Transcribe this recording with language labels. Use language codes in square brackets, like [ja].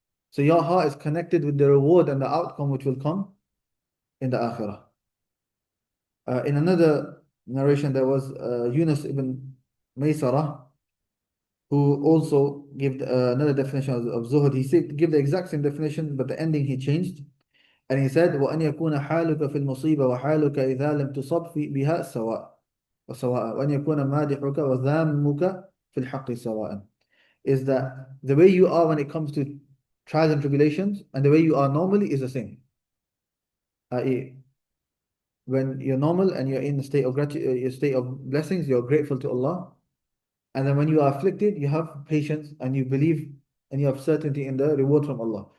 [en] So your heart is connected with the reward and the outcome which will come in the akhirah. In another narration, there was Yunus ibn Maysarah, who also gave another definition of zuhd. He said, give the exact same definition, but the ending he changed. And he said, [ar] وَأَنْ يَكُونَ حَالُكَ فِي الْمُصِيبَةِ وَحَالُكَ إِذَا لَمْ تُصَبْ بِهَا سَوَاء وَأَنْ يَكُونَ مَادِحُكَ وَذَامُّكَ فِي الْحَقِّ سَوَاءً. [en] Is that the way you are when it comes to trials and tribulations and the way you are normally is the same. I.e., when you're normal and you're in a state of a state of blessings, you're grateful to Allah. And then when you are afflicted, you have patience and you believe and you have certainty in the reward from Allah.